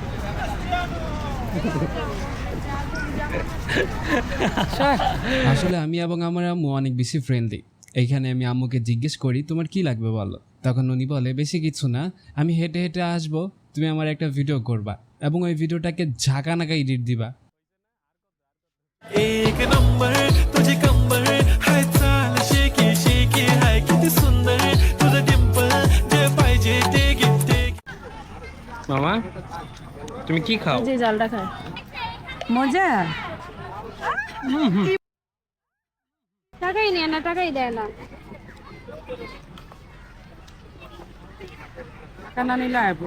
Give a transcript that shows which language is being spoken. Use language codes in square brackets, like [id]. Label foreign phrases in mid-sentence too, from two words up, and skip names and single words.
[bn] আসলে আমি এবং আমার আম্মু অনেক বেশি ফ্রেন্ডলি। এইখানে আমি আম্মুকে জিজ্ঞেস করি তোমার কি লাগবে বলো। তখন উনি বলে বেশি কিছু না, আমি হেঁটে হেঁটে আসবো, তুমি আমার একটা ভিডিও করবা এবং ওই ভিডিওটাকে ঝাঁকা নাকা এডিট দিবা। [mr] एक नंबर तुझे कंबर हाय चाल शेकी शेकी हाय किती सुंदर तुझं डिंपल जे पाहिजे ते घेते। [bn] মামা তুমি কি খাও? যে জালটা খায় মজা। টাকাই নেয় না, টাকাই দেয় না। কানা নিলে আইবো,